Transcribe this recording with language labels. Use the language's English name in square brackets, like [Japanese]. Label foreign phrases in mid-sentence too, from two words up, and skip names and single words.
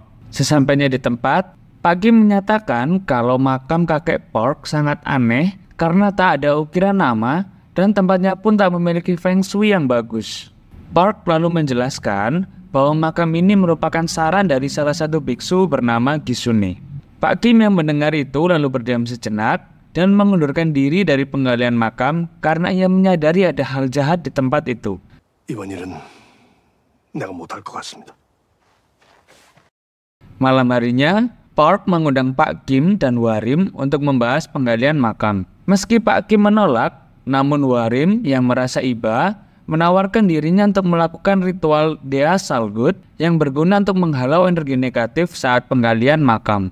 [Indonesian] Sesampainya di tempat, Pak Kim menyatakan kalau makam kakek Park sangat aneh karena tak ada ukiran nama dan tempatnya pun tak memiliki Feng Shui yang bagus. Park lalu menjelaskan bahwa makam ini merupakan saran dari salah satu biksu bernama Gisune. Pak Kim yang mendengar itu lalu berdiam sejenak dan mengundurkan diri dari penggalian makam karena ia menyadari ada hal jahat di tempat itu. [Korean] 이번 일은 내가 못할 것 같습니다. [Indonesian] Malam harinya, Park mengundang Pak Kim dan Warim untuk membahas penggalian makam. Meski Pak Kim menolak, namun Warim yang merasa iba menawarkan dirinya untuk melakukan ritual Dea Salgut yang berguna untuk menghalau energi negatif saat penggalian makam.